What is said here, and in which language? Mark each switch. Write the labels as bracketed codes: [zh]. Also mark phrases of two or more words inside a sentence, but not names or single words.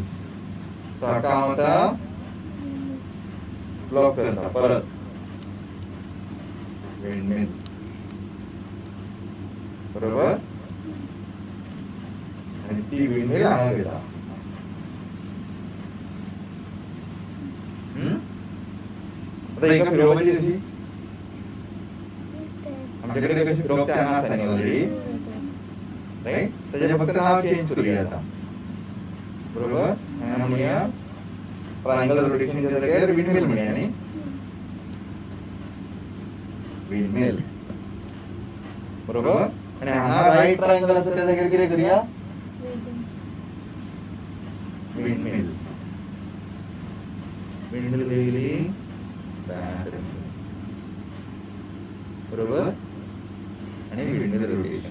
[kok] हाका हांव आता ब्लॉक करता परत विंडमिल बरोबर, आणि ती विंडमिल हांगा घेता. आता एका फिरोवपाची कशी, आमच्या कडेन कशी फिरोवप ते हांगा आसा न्ही ऑलरेडी, राईट. त्याचे फक्त नाव चेंज करूया आता बरोबर. म्हणूया [en] triangle rotationच्या [kok] जाग्यार विंडमिल म्हणया न्ही, विंडमिल बरोबर. आणि हांगा [en] right triangle [kok] आसा त्या जाग्यार कितें करूया, विंडमिल. विंडमिल गेली बरोबर, आणि [en] windmill rotation.